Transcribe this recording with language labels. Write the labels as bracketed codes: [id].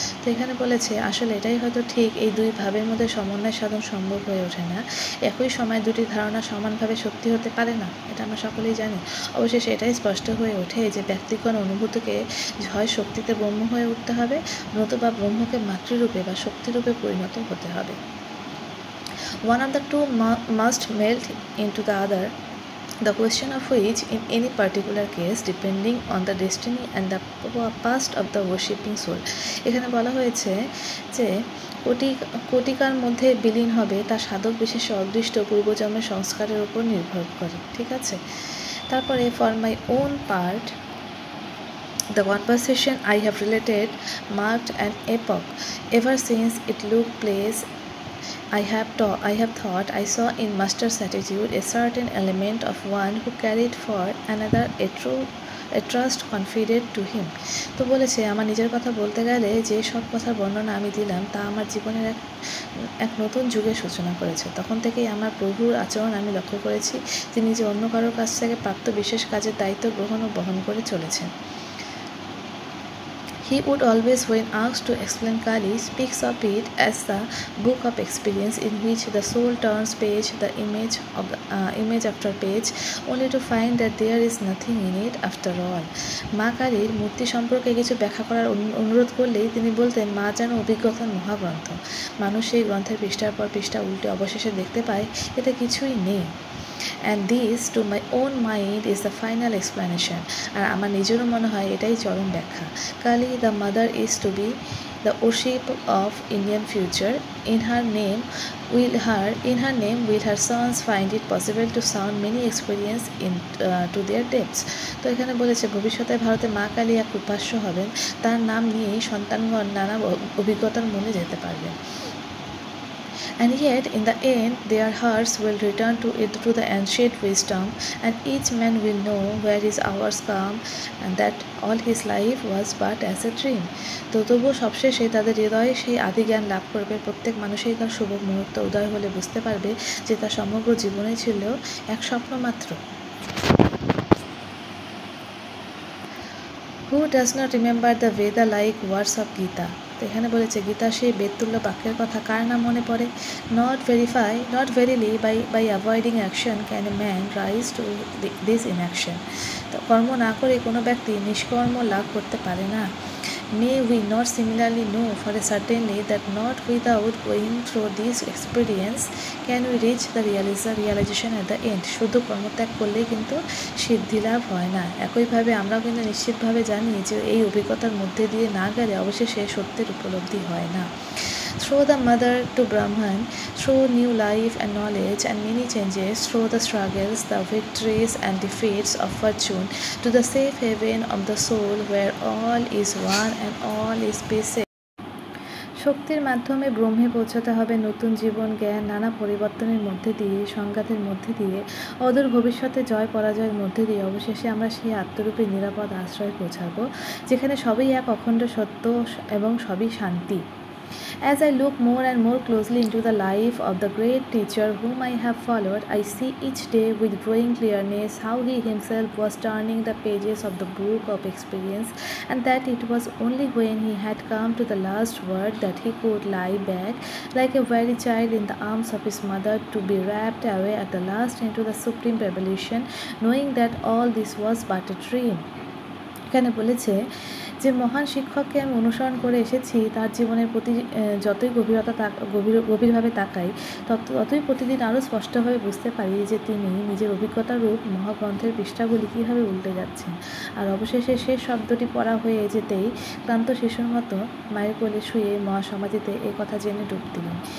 [bn] তো এখানে বলেছে আসলে এটাই হয়তো ঠিক, এই দুই ভাবের মধ্যে সমন্বয় সাধন সম্ভব হয়ে ওঠে না। একই সময় দুটি ধারণা সমানভাবে সত্যি হতে পারে না, এটা আমরা সকলেই জানি। অবশেষে এটাই স্পষ্ট হয়ে ওঠে যে ব্যক্তিগণ অনুভূতিকে হয় শক্তিতে ব্রহ্ম হয়ে উঠতে হবে, নতুবা ব্রহ্মকে মাতৃরূপে বা শক্তিরূপে পরিণত হতে হবে। [en] One of the two must melt into the other, the question of which in any particular case depending on the destiny and the past of the worshipping soul. [bn] এখানে বলা হয়েছে যে কোটিকার মধ্যে বিলীন হবে তা সাধক বিশেষে অদৃষ্ট পূর্বজন্মের সংস্কারের উপর নির্ভর করে। ঠিক আছে, তারপরে [en] For my own part the conversation I have related marked an epoch. Ever since it took place, I have thought I saw in Master's attitude a certain element of one who carried for another a trust confided to him. [bn] তো বলেছে, আমার নিজের কথা বলতে গেলে যে সব কথার বর্ণনা আমি দিলাম তা আমার জীবনের এক নতুন যুগের সূচনা করেছে। তখন থেকেই আমার প্রভুর আচরণ আমি লক্ষ্য করেছি, তিনি যে অন্য কারোর কাছ থেকে প্রাপ্ত বিশেষ কাজের দায়িত্ব গ্রহণ ও বহন করে চলেছেন। [en] He would always, when asked to explain Kali, speaks of it as the book of experience in which the soul turns page, the image after page, only to find that there is nothing in it after all. [bn] মা কালীর মূর্তি সম্পর্কে কিছু ব্যাখ্যা করার অনুরোধ করলেই তিনি বলতেন, মা যেন অভিজ্ঞতার মহাগ্রন্থ। মানুষ সেই গ্রন্থের পৃষ্ঠার পর পৃষ্ঠা উল্টে অবশেষে দেখতে পায় এতে কিছুই নেই। [en] And this to my own mind is the final explanation. [bn] আর আমার নিজেরও মনে হয় এটাই চরম ব্যাখ্যা। [en] Kali the mother is to be the worship of Indian future. In her name will her sons find it possible to sound many experience to their depths. [bn] তো এখানে বলেছে ভবিষ্যতে ভারতে মা কালী এক উপাস্য হবেন, তার নাম নিয়েই সন্তানগণ নানা অভিজ্ঞতার মনে যেতে পারবেন। [en] And yet, in the end, their hearts will return to the ancient wisdom, and each man will know where his hours come, and that all his life was but as a dream. [bn] তো তবুও সবশেষে তাদের হৃদয়ে সেই আদি জ্ঞান লাভ করবে। প্রত্যেক মানুষই তার শুভ মুহূর্ত উদয় হলে বুঝতে পারবে যে তার সমগ্র জীবনে ছিল এক স্বপ্ন মাত্র। [en] Who does not remember the Veda-like words of Gita? [bn] তো এখানে বলেছে গীতা সেই বেদতুল্য বাক্যের কথা কার না মনে পড়ে? [en] Not verily by avoiding action can a man rise to this inaction. [bn] তো কর্ম না করে কোনো ব্যক্তি নিষ্কর্ম লাভ করতে পারে না। [en] May we not similarly know for a certainty that not without going through this experience can we reach the realization at the end. [bn] শুধু কর্মত্যাগ করলেই কিন্তু সিদ্ধি লাভ হয় না। একইভাবে আমরাও কিন্তু নিশ্চিতভাবে জানি যে এই অভিজ্ঞতার মধ্যে দিয়ে না গেলে অবশেষে সত্যের উপলব্ধি হয় না। [en] Through the mother to Brahman, through new life and knowledge and many changes, through the struggles, the victories and defeats of fortune, to the safe haven of the soul where all is one and all is peace. [bn] শক্তির মাধ্যমে ব্রহ্মে পৌঁছাতে হবে নতুন জীবন, জ্ঞান, নানা পরিবর্তনের মধ্যে দিয়ে, সংঘাতের মধ্যে দিয়ে, অদূর ভবিষ্যতে জয় পরাজয়ের মধ্যে দিয়ে অবশেষে আমরা সেই আত্মরূপী নিরাপদ আশ্রয়ে পৌঁছাবো, যেখানে সবই এক অখণ্ড সত্য এবং সবই শান্তি। [en] As I look more and more closely into the life of the great teacher whom I have followed, I see each day with growing clearness how he himself was turning the pages of the book of experience, and that it was only when he had come to the last word that he could lie back like a very child in the arms of his mother to be wrapped away at the last into the supreme revelation, knowing that all this was but a dream. [bn] এখানে বলেছে যে মহান শিক্ষককে আমি অনুসরণ করে এসেছি, তার জীবনের প্রতি যতই গভীরভাবে তাকাই ততই প্রতিদিন আরও স্পষ্টভাবে বুঝতে পারি যে তিনি নিজের অভিজ্ঞতারূপ মহাগ্রন্থের পৃষ্ঠাগুলি কীভাবে উল্টে যাচ্ছেন। আর অবশেষে শেষ শব্দটি পড়া হয়ে যেতেই ক্লান্ত শিশুর মতো মায়ের কোলে শুয়ে মহাসমাধিতে এই কথা জেনে ডুব দিলেন।